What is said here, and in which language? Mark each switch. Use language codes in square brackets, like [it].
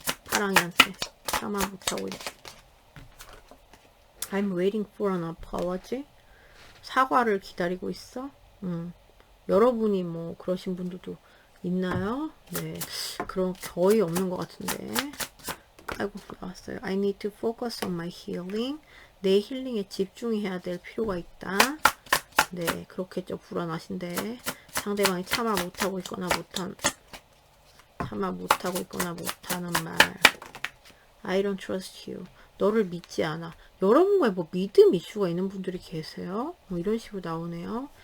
[ko] 파랑이한테 참아 못하고 있어. [en] I'm waiting for an apology. [ko] 사과를 기다리고 있어. 여러분이 뭐 그러신 분들도 있나요? 네, 그런 거의 없는 것 같은데. 아이고, 나왔어요. [en] I need to focus on my healing. [ko] 내 힐링에 집중해야 될 필요가 있다. 네, 그렇겠죠. 불안하신데 상대방이 참아 못하고 있거나 못하는 말. [en] I don't trust you. [ko] 너를 믿지 않아. 여러분과의 뭐 믿음 이슈가 있는 분들이 계세요. 뭐 이런 식으로 나오네요.